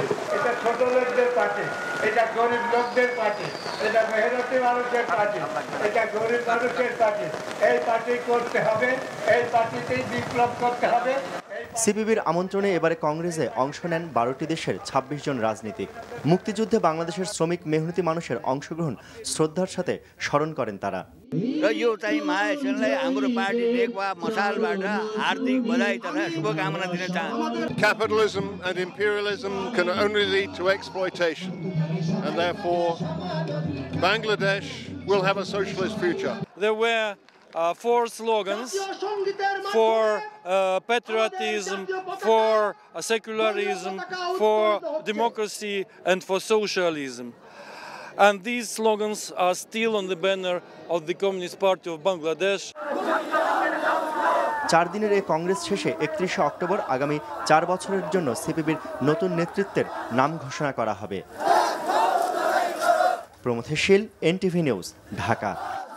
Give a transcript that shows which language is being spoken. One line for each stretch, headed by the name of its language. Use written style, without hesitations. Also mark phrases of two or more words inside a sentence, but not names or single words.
Bangla: এটা ছোট লোকদের পার্টি, এটা গরিব লোকদের পার্টি, এটা মেহনতি মানুষের পার্টি, এটা গরিব মানুষের পার্টি। এই পার্টি করতে হবে, এই পার্টিতেই বিপ্লব করতে হবে। সিপিবির আমন্ত্রণে এবারে কংগ্রেসে অংশ নেন 12টি দেশের 26 জন রাজনীতিক। মুক্তিযুদ্ধে বাংলাদেশের শ্রমিক মেহনতি মানুষের অংশগ্রহণ শ্রদ্ধার সাথে স্মরণ করেন তারা।
Nepali: यो चाहिँ महासंघलाई हाम्रो पार्टी नेकपा मसालबाट हार्दिक बधाई तथा शुभकामना दिन चाहन्छु।
English: Capitalism and imperialism can only lead to exploitation, and therefore Bangladesh will have a socialist future. There were 4 slogans for patriotism, for secularism, for democracy and for socialism. And these slogans are still on the banner of the Communist Party of Bangladesh.
Bangla: 4 দিনের এই কংগ্রেস শেষে 31 অক্টোবর আগামী 4 বছরের জন্য সিপিবির নতুন নেতৃত্বের নাম ঘোষণা করা হবে। প্রমথেশ শীল, এনটিভি নিউজ, ঢাকা।